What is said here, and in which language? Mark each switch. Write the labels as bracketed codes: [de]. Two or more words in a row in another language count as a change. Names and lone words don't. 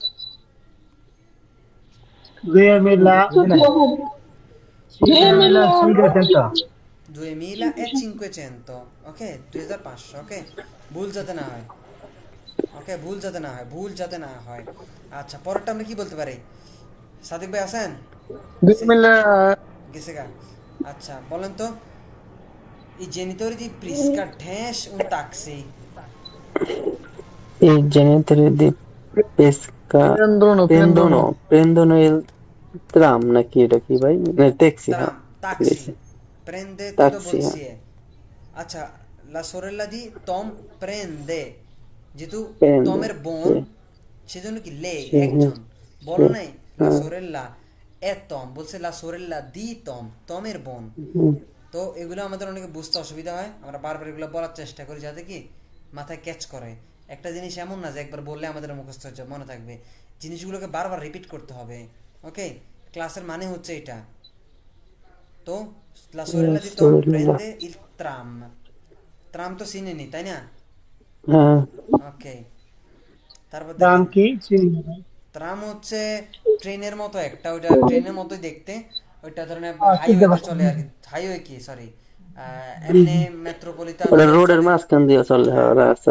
[bn] 2500, ওকে, 2500, ওকে, ভুল যাতে না হয়, ওকে, ভুল যাতে না হয়। আচ্ছা, পরেরটা আমরা কি বলতে পারি? সাদিক ভাই আছেন? 2000 গেছে গা। আচ্ছা, বলেন তো, [it] i genitori di Prisca dash un taxi। I genitori di Pesca prendono il tram, [bn] নাকি এটা কি ভাই? ট্যাক্সি, হ্যাঁ, [it] taxi, prende tutto taxi, bolsie। আচ্ছা, la sorella di Tom prende, [bn] যেহেতু [it] Prende, [bn] টমের বোন, [it] sì, [bn] সেজন্য কি লে [it] sì, [bn] একজন, বলো [it] sì, নাই la sorella è Tom, বলছে la sorella di Tom, [bn] টমের বোন। তো এগুলো আমাদের অনেকে বুঝতে অসুবিধা হয়, আমরা বারবার এগুলো বলার চেষ্টা করি যাতে কি মাথায় ক্যাচ করে। একটা জিনিস এমন না যে একবার বললে আমাদের মুখস্থ হচ্ছে, মনে থাকবে, জিনিসগুলোকে বারবার রিপিট করতে হবে, ওকে? ক্লাসের মানে হচ্ছে এটা। তো [it] la sorella di Tom prende il tram, [bn] tram তো চিনেনি তাই না? হ্যাঁ, ওকে, তারপর দাম দেখেন, কি চিনি ট্রাম হচ্ছে ট্রেনের মতো একটা, ওইটা ট্রেনের মতোই দেখতে, ওইটা ধরনের হাইওয়েতে চলে আর কি, হাইওয়ে কি সরি, এমনি মেট্রোপলিটন ওটা রোডের মাঝখান দিয়ে চলে, হ্যাঁ, রাস্তা।